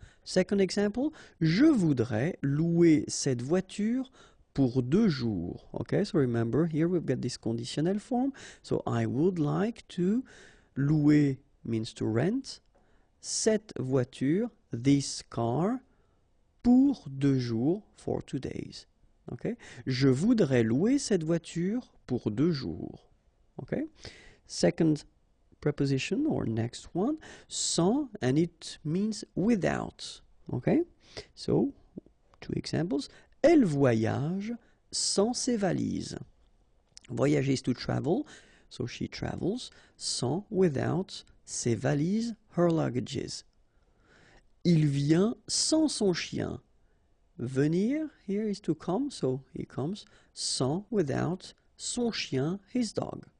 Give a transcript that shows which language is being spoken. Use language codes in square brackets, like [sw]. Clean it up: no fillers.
[en] Second example, [fr] je voudrais louer cette voiture pour 2 jours. [en] Okay, so remember here we've got this conditional form. So I would like to, louer means to rent, [fr] cette voiture, [en] this car, [fr] pour 2 jours, [en] for 2 days. Okay, [fr] je voudrais louer cette voiture pour 2 jours. [en] Okay, second preposition or next one, sans, and it means without. Okay, so two examples. [fr] Elle voyage sans ses valises. [en] Voyager is to travel, so she travels, sans, without, [fr] ses valises, [en] her luggages. [fr] Il vient sans son chien. [en] Venir here is to come, so he comes, sans, without, [fr] son chien, [en] his dog.